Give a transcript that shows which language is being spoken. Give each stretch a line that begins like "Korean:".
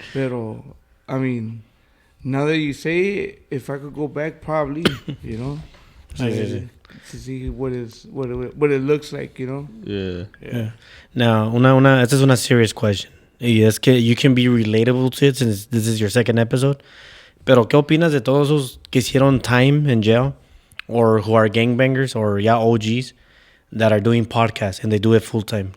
English: Pero, I mean, now that you say it, if I could go back, probably, you know? To see what it looks like, you know? Yeah. Now,
Spanish: esta es una
English: serious question.
Spanish: Y es que
English: you can be relatable to it since this is your second episode.
Spanish: Pero, ¿qué opinas de todos esos que hicieron
English: time in jail? Or who are gangbangers or ya OGs that are doing podcasts and they do it full time?